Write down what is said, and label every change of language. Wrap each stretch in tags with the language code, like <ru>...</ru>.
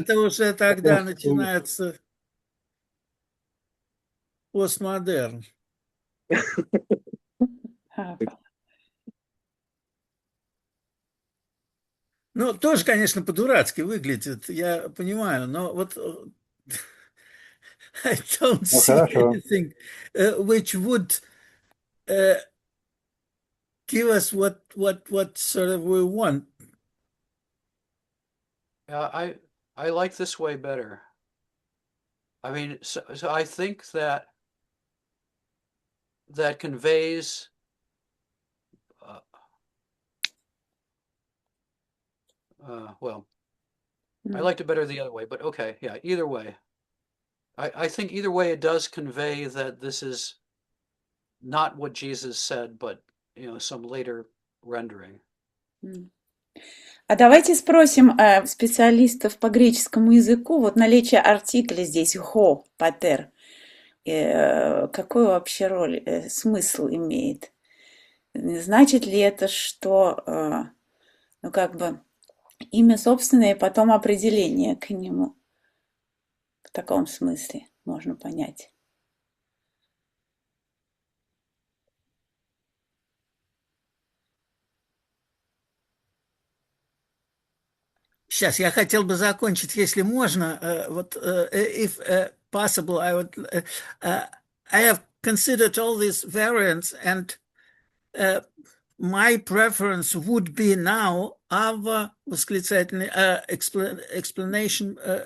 <ru>это уже тогда начинается постмодерн. Ну, тоже, конечно, по-дурацки выглядит, я понимаю, но вот</ru> <en>I don't</en> <ru>Ну,</ru> <en>see</en> <ru>хорошо.</ru> <en>anything which would give us what sort of we want. I like this way better. I mean, so I think that conveys well, I liked it better the other way, but okay, yeah, either way. I think either way it does convey that this is not what Jesus said, but some later rendering.</en> <ru>А давайте спросим специалистов по греческому языку, вот наличие артикля здесь «го», «патер», какую вообще роль, смысл имеет? Значит ли это, что, ну, как бы, имя собственное и потом определение к нему? В таком смысле можно понять. Сейчас я хотел бы закончить, если можно. Вот,</ru> <en>if possible, I have considered all these variants, and my preference would be now our</en> <ru>восклицательный</ru> <en>explanation</en>